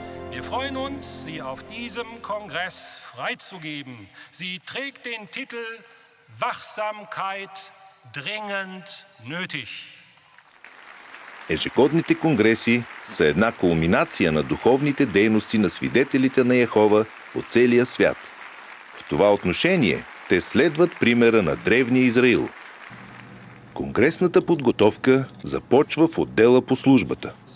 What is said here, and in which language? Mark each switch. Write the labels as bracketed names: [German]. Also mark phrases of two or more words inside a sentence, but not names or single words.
[German] Wir freuen uns, Sie auf diesem Kongress freizugeben. Sie trägt den Titel Wachsamkeit dringend nötig. [Bulgarian] Ежегодните конгреси са една кулминация на духовните дейности на свидетелите на Йехова по целия свят. В това отношение те следват примера на древния Израил. Конгресната подготовка започва в отдела по службата.